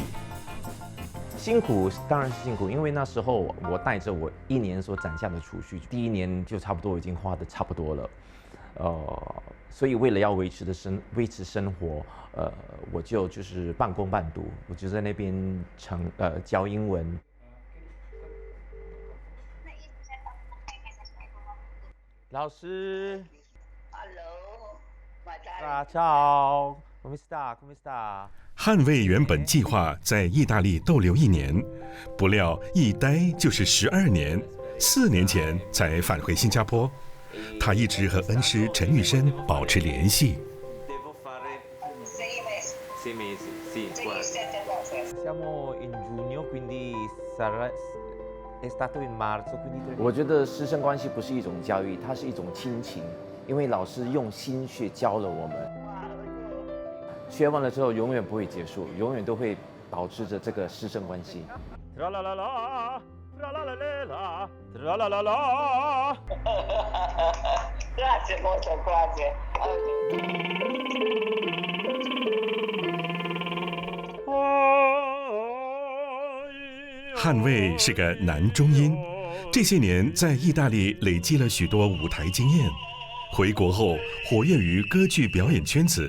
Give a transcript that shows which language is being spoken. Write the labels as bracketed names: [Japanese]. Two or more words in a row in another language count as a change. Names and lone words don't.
[Chinese] 辛苦当然是辛苦，因为那时候我带着我1年所攒下的储蓄，第1年就差不多已经花得差不多了，所以为了要维持生活，我就是半工半读，我就在那边教英文。老师 [English] ，Hello， [Italian] ciao，come sta？come sta？ [Chinese] 捍卫原本计划在意大利逗留1年，不料一待就是12年，4年前才返回新加坡。他一直和恩师陈玉生保持联系。 [Italian] 6 mesi， 7 mesi。 Siamo in giugno, quindi è stato in marzo, quindi [Chinese] 我觉得师生关系不是一种教育，它是一种亲情，因为老师用心去教了我们。学完了之后永远不会结束，永远都会保持着这个师生关系。 [Italian] Grazie molto, grazie。 [Chinese] 捍卫是个男中音，这些年在意大利累积了许多舞台经验，回国后活跃于歌剧表演圈子。